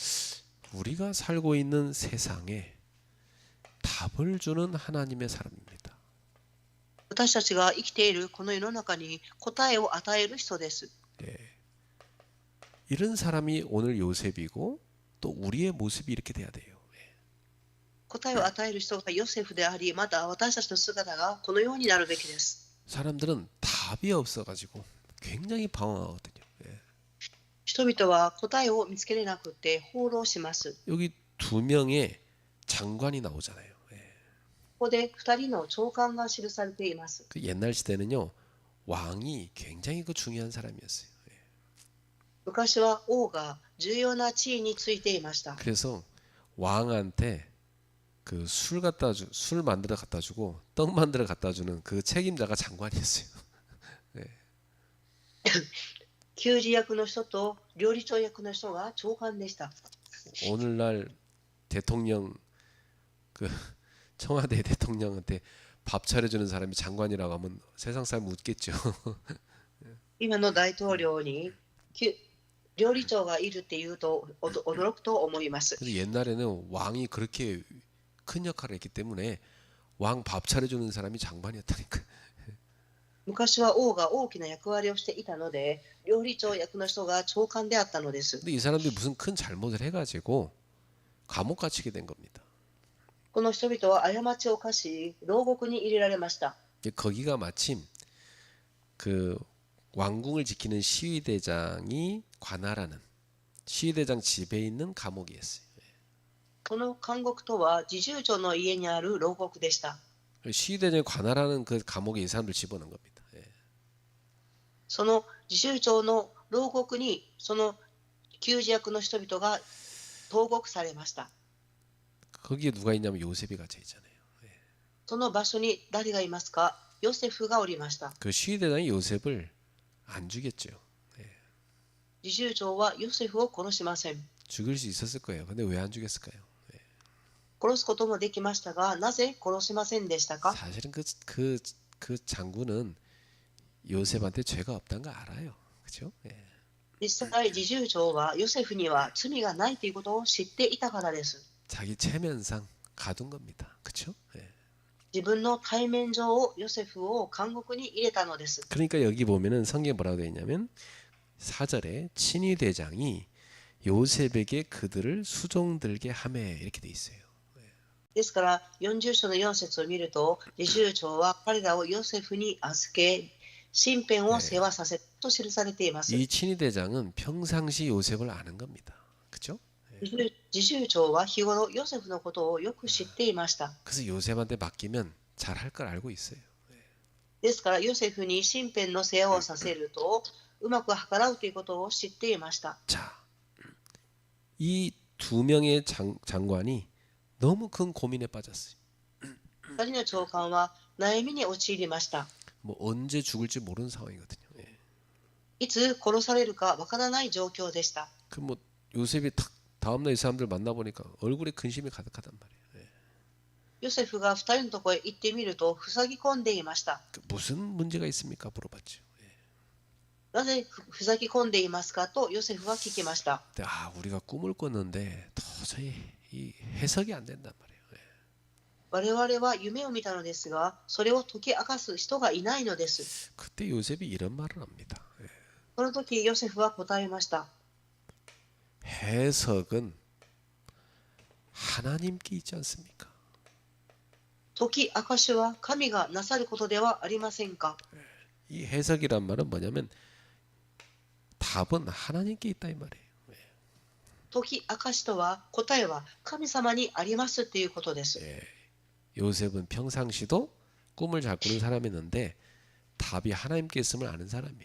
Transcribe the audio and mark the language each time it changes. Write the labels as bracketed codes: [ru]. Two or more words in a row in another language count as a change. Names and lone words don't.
[ko] 우리가 살고 있는 세상에 답을 주는 하나님의 사람입니다. [ja] 私たちが生きているこの世の中に答えを与える人です。 [ko] 이런 사람이 오늘 요셉이고 또 우리의 모습이 이렇게 돼야 돼요. [ja] 答えを与える人がヨセフであり、また私たちの姿がこのようになるべきです。 [ko] 사람들은 답이 없어가지고 굉장히 방황하거든요. [ja] 人々は答えを見つけれなくて放浪します。 [ko] 여기 두 명의 장관이 나오잖아요. [ja] ここで2人の長官が記されています。 [ko] 그 옛날 시대는요 왕이 굉장히 그 중요한 사람이었어요. [ja] 昔は王が重要な地位についていました。 [ko] 그래서 왕한테 그 술 만들어 갖다 주고 떡 만들어 갖다 주는 그 책임자가 장관이었어요. [ja] 給仕役の人と料理長役の人が長官でした。 [ko] 오늘날 대통령 그 청와대 대통령한테 밥 차려주는 사람이 장관이라고 하면 세상 사람 웃겠죠. [ja] 今の大統領に料理長がいるっていうと驚くと思います。 [ko] 근데 옛날에는 왕이 그렇게 큰 역할을 했기 때문에 왕 밥 차려주는 사람이 장관이었다니까. [ja] 昔は王が大きな役割をしていたので、料理長役の人が長官であったのです。 [ko] 근데 이 사람들이 무슨 큰 잘못을 해가지고 감옥 갇히게 된 겁니다. [ja] この人々は過ちを犯し、牢獄に入れられました。 [ko] 거기가 마침 그 왕궁을 지키는 시위대장이 관할하는 시위대장 집에 있는 감옥이었어요. [ja] この監獄とは侍従長の家にある牢獄でした。 [ko] 시위대장이 관할하는 그 감옥에 이 사람들 집어넣은 겁니다. [ja] その侍従長の牢獄にその給仕役の人々が投獄されました。 [ko] 거기에 누가 있냐면 요셉이 갇혀 있잖아요. [ja] その場所に誰がいますか？ヨセフがおりました。 [ko] 그 시위대장이 요셉을 안 죽였죠. [ja] 侍従長はヨセフを殺しません。 [ko] 죽일 수 있었을 거예요. 근데 왜 안 죽였을까요? [ja] 殺すこともできましたが、なぜ殺しませんでしたか？ [ko] 사실은 그 장군은 요셉한테 죄가 없다는 거 알아요. 그렇죠? [ja] 実際、侍従長はヨセフには罪がないということを知っていたからです。 [ko] 자기 체면상 가둔 겁니다. 그렇죠? [ja] 自分の対面上をヨセフを監獄に入れたのです。 [ko] 그러니까 여기 보면은 성경에 뭐라고 되어 있냐면 4절에 친위 대장이 요셉에게 그들을 수종들게 하매 이렇게 돼 있어요. [ja] ですから、40章の4節を見ると、侍従長は彼らをヨセフに預け、身辺を世話させと記されています。 [ko] 이 친위 대장은 평상시 요셉을 아는 겁니다. 그렇죠? [ja] 侍従長は日頃ヨセフのことをよく知っていました。 [ko] 그래서 요셉한테 맡기면 잘 할 걸 알고 있어요. [ja] ですから、ヨセフに身辺の世話をさせると、うまく計らうということを知っていました。 [ko] 자, 이 두 명의 장관이 너무 큰 고민에 빠졌어요. [ja] 2 人の長官は悩みに陥りました。 [ko] 뭐 언제 죽을지 모르는 상황이거든요. [ja] いつ殺されるかわからない状況でした。 [ko] 그 뭐 요셉이 탁 다음날 이 사람들 만나 보니까 얼굴에 근심이 가득하단 말이에요. [ja] ヨセフが2人のところへ行ってみると塞ぎ込んでいました。 [ko] 무슨 문제가 있습니까? 물어봤죠. [ja] なぜ塞ぎ込んでいますかとヨセフは聞きました。 [ko] 근데 우리가 꿈을 꿨는데 도저히 이 해석이 안 된단 말이에요. [ja] 我々は夢を見たのですが、それを解き明かす人がいないのです。 [ko] 그때 요셉이 이런 말을 합니다. [ja] その時ヨセフは答えました。 [ko] 해석은 하나님께 있지 않습니까? [ja] 解き明かしは神がなさることではありませんか？ [ko] 이 해석이란 말은 뭐냐면 답은 하나님께 있다 이 말이에요. [ja] 解き明かしとは答えは神様にありますということです。 [ko] 요셉은 평상시도 꿈을 잘 꾸는 사람이었는데 답이 하나님께 있음을 아는 사람이에요.